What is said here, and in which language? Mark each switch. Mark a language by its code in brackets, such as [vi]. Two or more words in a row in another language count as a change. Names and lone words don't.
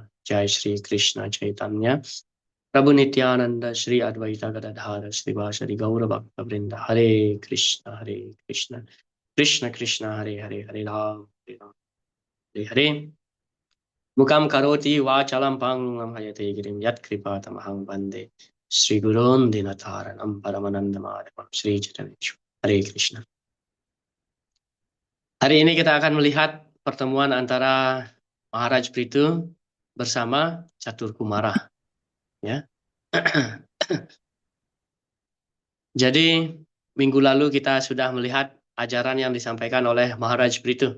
[sa] Jai Shri Krishna Chaitanya Prabhu Nityananda Shri Advaita Gadadhara Shri Vasari Gaura Bhakta Vrinda Hare Krishna Hare Krishna Krishna Krishna Hare Hare Hare Ram Hare Hare Mukam Karoti Vachalam Pangam Hayate Girim Yat Kripa Tamaham Bande Shri Gurun Dinataranam Paramananda Madhavam Shri Chaitanya Hare Krishna. [id] Hari ini kita akan melihat pertemuan antara Maharaj Prithu bersama Catur Kumara. Ya. Jadi minggu lalu kita sudah melihat ajaran yang disampaikan oleh Maharaj Prithu.